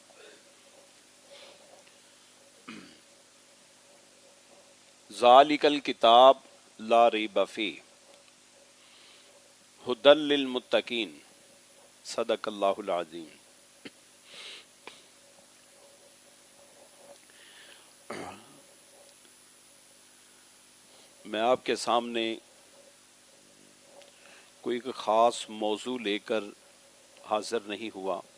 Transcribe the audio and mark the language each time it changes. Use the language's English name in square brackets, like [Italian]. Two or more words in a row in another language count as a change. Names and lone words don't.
[Arabic] ذالک الکتاب لا ریب فیہ ھدی للمتقین، صدق اللہ العظیم۔ [Urdu] میں آپ کے سامنے کوئی ایک خاص موضوع لے کر حاضر نہیں ہوا۔